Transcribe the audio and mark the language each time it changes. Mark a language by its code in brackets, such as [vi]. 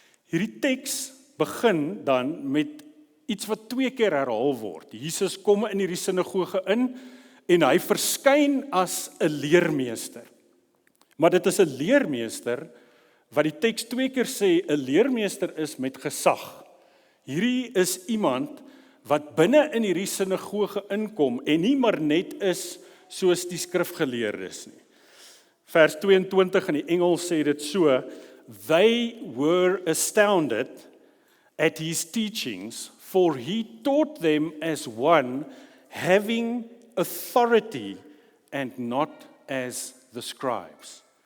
[af] Hierdie teks begin dan met iets wat 2 keer herhaal word. Jesus kom in hierdie sinagoge in en hy verskyn as 'n leermeester. Maar dit is 'n leermeester wat die teks 2 keer sê 'n leermeester is met gesag. Hierdie is iemand wat binne in hierdie sinagoge inkom en nie maar net is soos die skrifgeleerdes nie. Vers 22 in die Engels sê dit so: [en] They were astounded at his teachings, for he taught them as one having authority and not as the scribes.